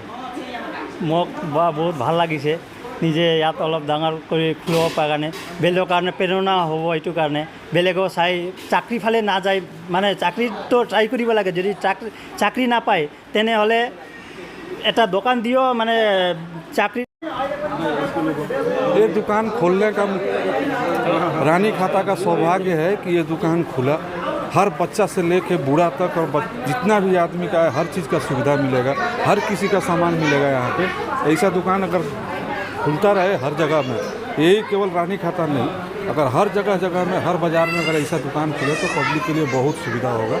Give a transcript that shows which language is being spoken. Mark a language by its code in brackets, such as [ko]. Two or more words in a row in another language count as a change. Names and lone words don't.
[as] মোক বহুত ভাল লাগিছে। নিজে ইয়াত অলপ ডাঙৰ কৰি খুলিব পৰা কাৰণে, বেলেগৰ কাৰণে প্ৰেৰণা হ'ব। এইটো কাৰণে বেলেগো চাই চাকৰি ফালে নাযায়, মানে চাকৰিটো ট্ৰাই কৰিব লাগে। যদি চাকৰি নাপায় তেনেহ'লে এটা দোকান দিও মানে চাকৰি। [hi] ये दुकान खोलने का रानीखाता का सौभाग्य है कि ये दुकान खुला। हर बच्चा से लेके बूढ़ा तक और जितना भी आदमी का है, हर चीज़ का सुविधा मिलेगा, हर किसी का सामान मिलेगा यहाँ पे। ऐसा दुकान अगर खुलता रहे हर जगह में, यही केवल रानीखाता नहीं, अगर हर जगह में, हर बाज़ार में अगर ऐसा दुकान खुले तो पब्लिक के लिए बहुत सुविधा होगा।